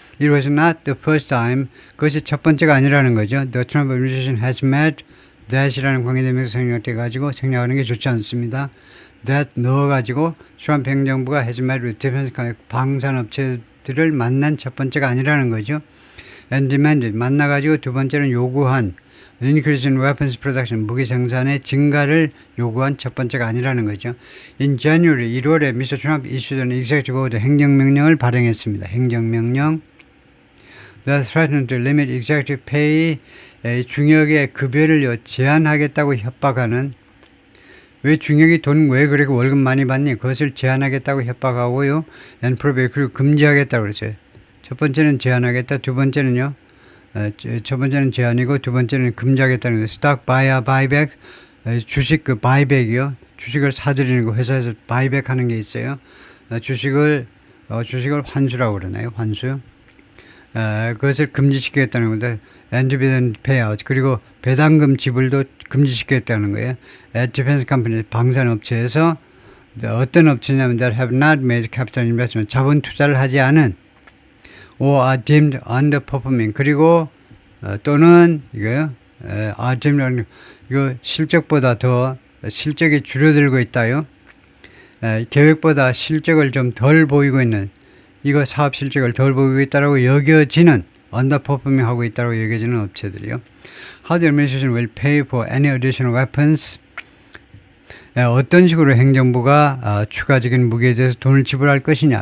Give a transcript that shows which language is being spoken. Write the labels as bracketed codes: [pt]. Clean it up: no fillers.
[en] It was not the first time, [ko] 그것이 첫 번째가 아니라는 거죠. [en] The Trump administration has met that이라는 [ko] 관계되면서 생략하는 게 좋지 않습니다. that 넣어가지고 트럼프 행정부가 [en] has met with defense [ko] 방산업체들을 만난 첫 번째가 아니라는 거죠. [en] and demanded, [ko] 만나가지고 두 번째는 요구한 [en] increase in weapons production, [ko] 무기 생산의 증가를 요구한 첫 번째가 아니라는 거죠. [en] In January, 1월에 Mr. Trump issued an executive order, [ko] 행정명령을 발행했습니다. 행정명령. [en] that threatened to limit executive pay, [ko] 중역의 급여를 제한하겠다고 협박하는, 왜 중역이 돈 왜 그렇게 월급 많이 받니? 그것을 제한하겠다고 협박하고요. [en] and prohibit, [ko] 그리고 금지하겠다고 그랬어요. 첫 번째는 제한하겠다, 두 번째는요. 첫 번째는 제한이고 두 번째는 금지하겠다는 거예요. [en] stock buyback, 주식 buyback이요. [ko] 주식을 사들이는 거, 회사에서 buyback 하는 게 있어요. 주식을 환수라고 그러나요? 환수. 그것을 금지시키겠다는 건데 [en] and dividend payout, [ko] 그리고 배당금 지불도 금지시키겠다는 거예요. [en] At defense company, 방산업체에서 어떤 업체냐면 that have not made capital investment, [ko] 자본 투자를 하지 않은 [en] or are deemed underperforming, [ko] 그리고 또는 이거요. [en] are deemed, [ko] 이거 실적보다 더 실적이 줄어들고 있다요. 계획보다 실적을 좀 덜 보이고 있는, 이거 사업 실적을 덜 보이고 있다라고 여겨지는, underperforming 하고 있다고 여겨지는 업체들이요. [en] How the administration will pay for any additional weapons, [ko] 어떤 식으로 행정부가 추가적인 무기에 대해서 돈을 지불할 것이냐.